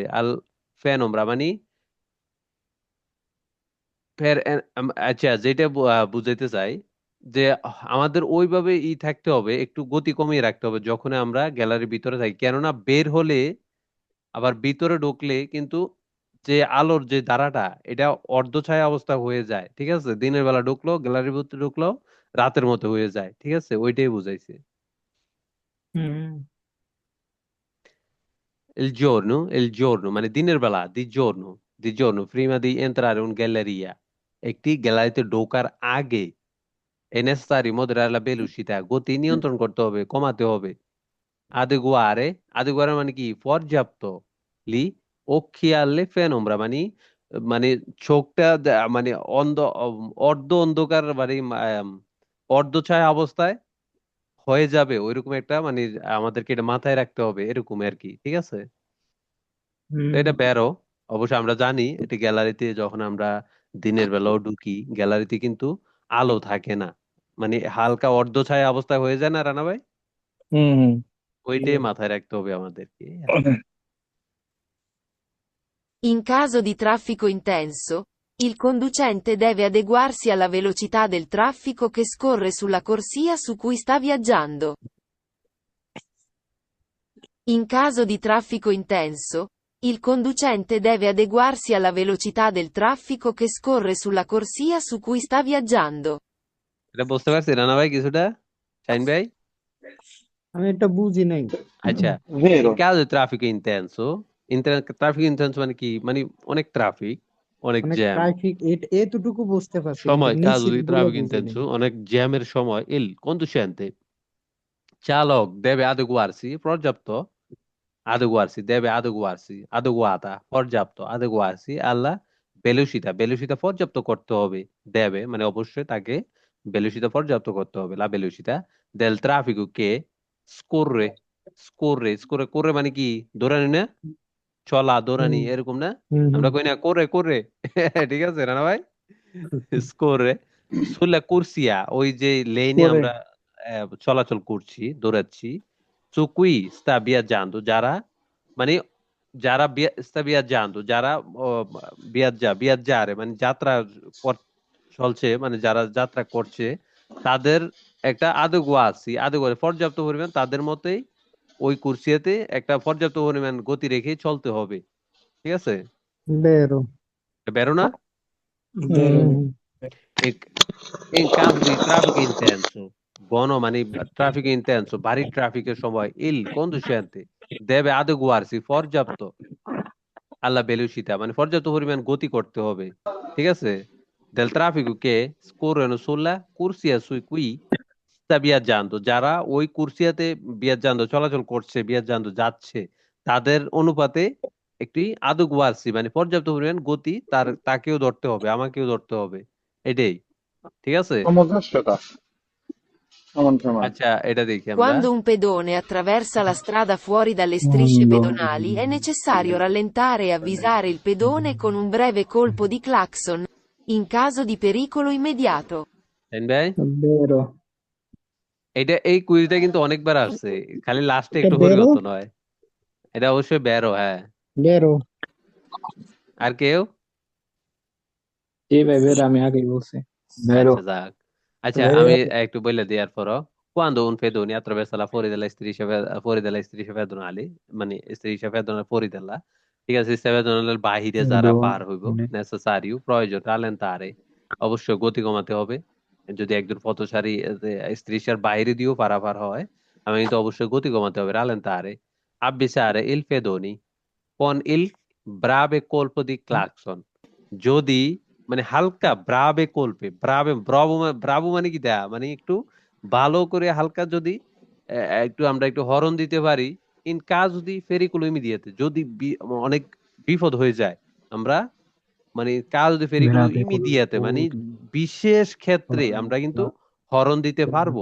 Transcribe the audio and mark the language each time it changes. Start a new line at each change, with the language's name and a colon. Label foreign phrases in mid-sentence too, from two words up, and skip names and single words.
Bangla: আল ফ্যান ওমরা মানে আচ্ছা, যেটা বুঝাইতে চাই যে আমাদের ওইভাবে থাকতে হবে, একটু গতি কমিয়ে রাখতে হবে যখন আমরা গ্যালারির ভিতরে থাকি। কেননা বের হলে, আবার ভিতরে ঢুকলে কিন্তু যে আলোর যে ধারাটা, এটা অর্ধছায়া অবস্থা হয়ে যায়, ঠিক আছে? দিনের বেলা ঢুকলো, গ্যালারির ভিতরে ঢুকলো, রাতের মতো হয়ে যায়, ঠিক আছে? ওইটাই বুঝাইছে। হুম
Italian: il giorno
Bangla: মানে দিনের বেলা,
Italian: di giorno prima di entrare un galleria,
Bangla: একটি গ্যালারিতে ঢোকার আগে
Italian: è necessario moderare la velocità,
Bangla: গতি নিয়ন্ত্রণ করতে হবে, কমাতে হবে। adeguare, adeguare মানে কি? পর্যাপ্ত।
Italian: li occhiale penombra
Bangla: মানে, মানে চোখটা মানে অর্ধ অন্ধকার, মানে অর্ধ ছায়া অবস্থায় হয়ে যাবে ওইরকম একটা, মানে আমাদেরকে এটা মাথায় রাখতে হবে এরকম আর কি, ঠিক আছে? তো হুম এটা বেরো। অবশ্য আমরা জানি এটা গ্যালারিতে যখন আমরা দিনের বেলাও ঢুকি, গ্যালারিতে কিন্তু আলো থাকে না, মানে হালকা অর্ধ ছায়া অবস্থা হয়ে যায় না রানা ভাই? হুম হুম ওইটাই মাথায় রাখতে হবে আমাদেরকে আর কি।
Italian: In caso di traffico intenso, il conducente deve adeguarsi alla velocità del traffico che scorre sulla corsia su cui sta viaggiando. In caso di traffico intenso, il conducente deve adeguarsi alla velocità del traffico che scorre sulla corsia su cui sta viaggiando.
Bangla: এটা বুঝতে পারছি রানা ভাই কিছুটা? শাইন ভাই? আমি এটা বুঝি নাই। আচ্ছা,
Italian: Vero, in caso di traffico intenso,
Bangla: ট্রাফিক ইন্টেন্স মানে কি? মানে অনেক ট্রাফিক, অনেক অনেক জ্যাম ট্রাফিক এতটুকু বুঝতে পারছি কিন্তু সময়, caso নিচের
Italian: di
Bangla: গুলো
Italian: traffico
Bangla: বুঝি নাই। intenso, অনেক জ্যামের সময়
Italian: il conducente,
Bangla: চালক
Italian: deve adeguarsi,
Bangla: পর্যাপ্ত,
Italian: deve adeguarsi,
Bangla: adeguata, পর্যাপ্ত,
Italian: adeguarsi alla velocità,
Bangla: velocità পর্যাপ্ত করতে হবে। দেবে মানে অবশ্যই তাকে velocità পর্যাপ্ত করতে হবে।
Italian: la velocità del traffico che scorre, scorre
Bangla: মানে কি? দৌড়ানি না? চলা, দৌড়ানি হুম এরকম না? হুম আমরা হুম কই না করে করে ঠিক আছে রানা ভাই?
Italian: scorre sulla corsia,
Bangla: ওই যে লেনে করে আমরা চলাচল করছি, দৌড়াচ্ছি।
Italian: che cui sta viaggiando,
Bangla: যারা মানে যারা
Italian: sta viaggiando,
Bangla: যারা ও, বিয়াজ্জারে মানে যাত্রা চলছে, মানে যারা যাত্রা করছে, তাদের একটা আদগোয়া আছে, আদগোয়া পর্যাপ্ত পরিমাণ তাদের মতেই ওই কুরসিয়াতে একটা পর্যাপ্ত পরিমাণ গতি রেখে চলতে হবে, ঠিক আছে? বেরো বেরো না? বেরো হুম এক-
Italian: in caso di traffico intenso,
Bangla: মানে ট্রাফিক ইন্টেন্সো, ভারী ট্রাফিকের সময়
Italian: il conducente deve adeguarsi,
Bangla: পর্যাপ্ত,
Italian: alla velocità
Bangla: মানে পর্যাপ্ত পরিমাণ গতি করতে হবে, ঠিক আছে?
Italian: del traffico che scorrono sulla corsia su cui sta viaggiando,
Bangla: যারা ওই কুরসিয়াতে চলাচল করছে, যাচ্ছে, তাদের অনুপাতে একটি আদক ওয়ার্সি মানে পর্যাপ্ত পরিমাণ গতি তাকেও ধরতে হবে, আমাকেও ধরতে হবে, এটাই। ঠিক আছে, সমদর্শতা সমান সমান। আচ্ছা এটা দেখি আমরা।
Italian: Quando un pedone attraversa la strada fuori dalle strisce pedonali, è necessario rallentare e avvisare il pedone con un breve colpo di clacson, in caso di pericolo immediato.
Bangla: তাই ভাই,
Italian: vero,
Bangla: এই কুইজটা কিন্তু অনেকবার আসছে, খালি লাস্টে
Italian: è
Bangla: একটু
Italian: vero,
Bangla: পরিবর্তন হয়। এটা অবশ্যই ব্যারো, হ্যাঁ।
Italian: vero,
Bangla: আর কেউ? জি ভাই বের আমি আগেই বলছি।
Italian: Vero.
Bangla: আচ্ছা যাক, আচ্ছা আমি একটু বলে দিই আর পরও।
Italian: Quando un pedone attraversa la fuori dalla striscia pedonali, মানে striscia pedonale fuori dalla,
Bangla: ঠিক আছে,
Italian: striscia pedonale
Bangla: বাহিরে যারা পার হইব, necessario প্রয়োজন rallentare, অবশ্যই গতি কমাতে হবে। যদি একজন পথচারী strisciar বাইরে দিয়েও পারাপার হয়, আমি কিন্তু অবশ্যই গতি কমাতে হবে,
Italian: rallentare, avvisare il pedone con il breve colpo di clacson,
Bangla: যদি মানে হালকা
Italian: breve colpo,
Bangla: ব্রাভো মানে কি দেয়া, মানে একটু ভালো করে হালকা যদি আমরা একটু হরন দিতে পারি, ইন কাজ যদি
Italian: pericolo immediato,
Bangla: যদি অনেক বিপদ হয়ে যায়, আমরা মানে কাজ যদি
Italian: pericolo immediato
Bangla: মানে বিশেষ ক্ষেত্রে আমরা কিন্তু হরন দিতে পারবো।